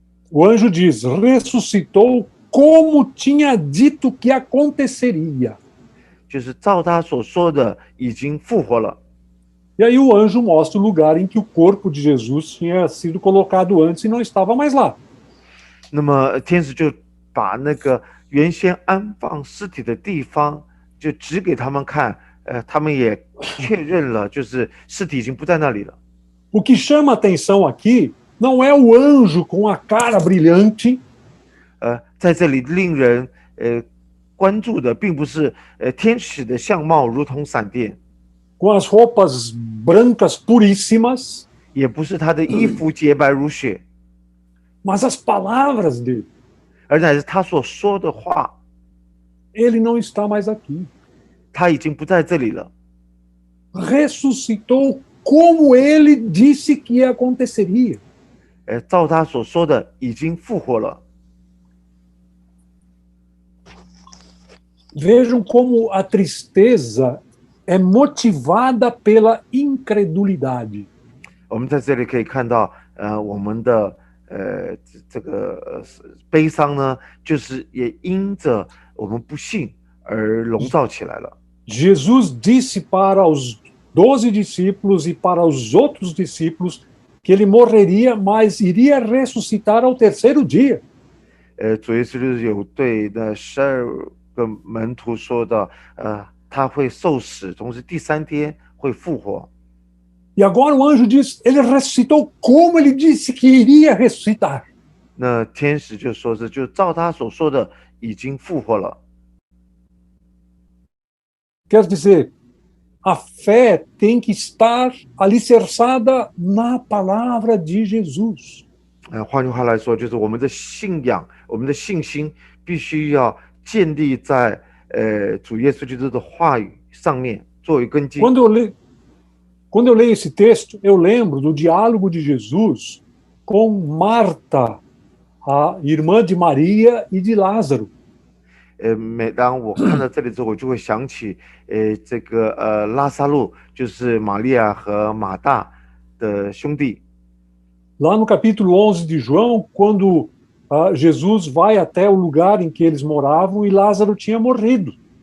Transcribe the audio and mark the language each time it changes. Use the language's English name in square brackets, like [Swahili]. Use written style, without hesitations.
[Portuguese] O anjo diz, ressuscitou como tinha dito que aconteceria. [Chinese] 就是照他所说的已经复活了。 [Portuguese] E aí o anjo mostra o lugar em que o corpo de Jesus tinha sido colocado antes e não estava mais lá. [Chinese] 那么天使就把那个原先安放尸体的地方就指给他们看，他们也确认了，就是尸体已经不在那里了。 [Portuguese] O que chama a atenção aqui não é o anjo com a cara brilhante, [Chinese] 在这里令人关注的并不是天使的相貌如同闪电， [Portuguese] com as roupas brancas puríssimas, [Chinese] 也不是他的衣服洁白如雪， [Portuguese] mas as palavras dele. [Chinese] 而乃是他所说的话， [Portuguese] Ele não está mais aqui. [Chinese] 他已经不在这里了。 [Portuguese] Ressuscitou como ele disse que aconteceria. [Chinese] 照他所说的，已经复活了。 [Portuguese] Vejam como a tristeza é motivada pela incredulidade. [Chinese] 我们在这里可以看到，我们的这个悲伤呢，就是也因着我们不信而笼罩起来了。 [Portuguese] Jesus disse para os 12 discípulos e para os outros discípulos que ele morreria, mas iria ressuscitar ao terceiro dia. [Chinese] 主耶稣有对那12个门徒说的，他会受死，同时第3天会复活。 [Portuguese] E agora o anjo diz, ele ressuscitou como ele disse que iria ressuscitar. [Chinese] 那天使就说是，就照他所说的，已经复活了。 [Portuguese] Quer dizer, a fé tem que estar alicerçada na palavra de Jesus. [Chinese] 换句话来说，就是我们的信仰，我们的信心必须要建立在主耶稣基督的话语上面作为根基。 [Portuguese] Quando eu leio esse texto, eu lembro do diálogo de Jesus com Marta, a irmã de Maria e de Lázaro. [Chinese] 每当我看到这里之后，我就会想起这个拉撒路，就是玛利亚和马大的兄弟。 [Portuguese] Lá no capítulo 11 de João, quando Jesus vai até o lugar em que eles moravam e Lázaro tinha morrido.